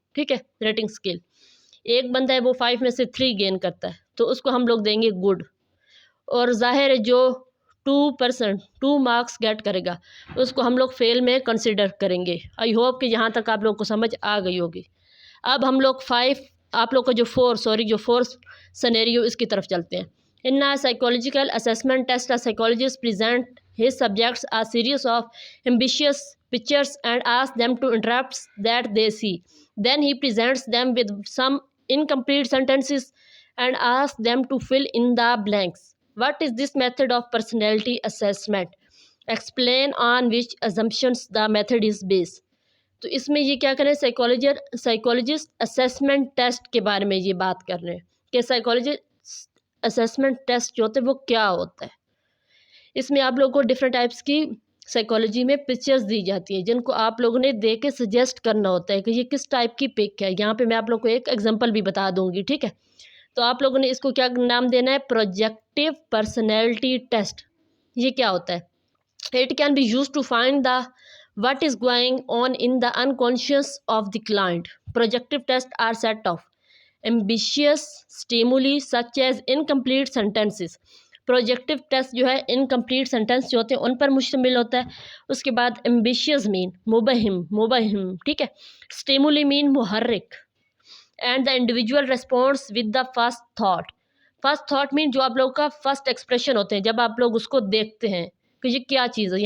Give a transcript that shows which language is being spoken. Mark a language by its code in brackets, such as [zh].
[ur] ٹھیک ہے، rating scale. ایک بندہ ہے وہ 5 میں سے 3 گین کرتا ہے تو اس کو ہم لوگ دیں گے گڈ. اور ظاہر ہے جو 2 مارکس گیٹ کرے گا اس کو ہم لوگ فیل میں کنسیڈر کریں گے. [en] I hope [ur] کہ یہاں تک آپ لوگ کو سمجھ آ گئی ہوگی. اب ہم لوگ آپ لوگ کا جو 4 سینیریو اس کی طرف چلتے ہیں. [en] In psychological assessment test psychologist present his subjects a series of ambitious pictures and asks them to interpret that they see. Then he presents them with some incomplete sentences and asks them to fill in the blanks. What is this method of personality assessment? Explain on which assumptions the method is based. [ur] تو اس میں یہ کیا کریں، psychologist assessment test کے بارے میں یہ بات کر رہے ہیں کہ سائیکولوجسٹ اسیسمنٹ ٹیسٹ جو ہوتے ہیں وہ کیا ہوتا ہے. اس میں آپ لوگوں کو ڈفرینٹ ٹائپس کی سائیکالوجی میں پکچرز دی جاتی ہیں جن کو آپ لوگوں نے دیکھ کے سجیسٹ کرنا ہوتا ہے کہ یہ کس ٹائپ کی پک ہے. یہاں پہ میں آپ لوگوں کو ایک ایگزامپل بھی بتا دوں گی. ٹھیک ہے، تو آپ لوگوں نے اس کو کیا نام دینا ہے؟ Projective personality test. یہ کیا ہوتا ہے؟ [en] It can be use to find the what is going on in the unconscious of the client. Projective tests are set of ambitious stimuli such as incomplete sentences. [ur] Projective test جو ہے incomplete sentence جو ہوتے ہیں ان پر مشتمل ہوتا ہے. اس کے بعد ایمبیشیس مین مبہم، ٹھیک ہے. اسٹیمولی مین محرک. [en] and the individual response with the first thought [ur] مین جو آپ لوگوں کا فرسٹ ایکسپریشن ہوتے ہیں جب آپ لوگ اس کو دیکھتے ہیں کہ یہ کیا چیز ہے.